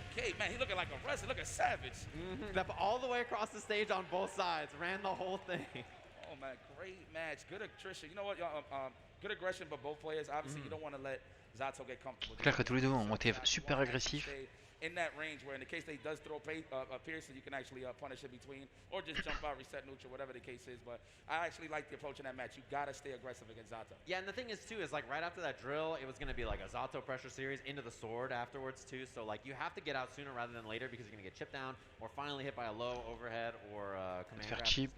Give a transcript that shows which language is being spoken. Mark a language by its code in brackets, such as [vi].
[en] Okay, man, he looking like a wrestler, looking savage. All the way across the stage on both sides, ran the whole thing. Oh man, great match, good attrition. You know what, good aggression by both players. Obviously, you don't want to let Zato get comfortable. [fr] C'est clair que tous les deux ont été super agressifs. [en] In that range, where in the case that he does throw Pearson, you can actually punish in between, or just jump out, reset neutral, whatever the case is. But I actually like the approach in that match. You gotta stay aggressive against Zato. Yeah, and the thing is too is like right after that drill, it was gonna be like a Zato pressure series into the sword afterwards too. So like you have to get out sooner rather than later because you're gonna get chipped down or finally hit by a low overhead or command grab and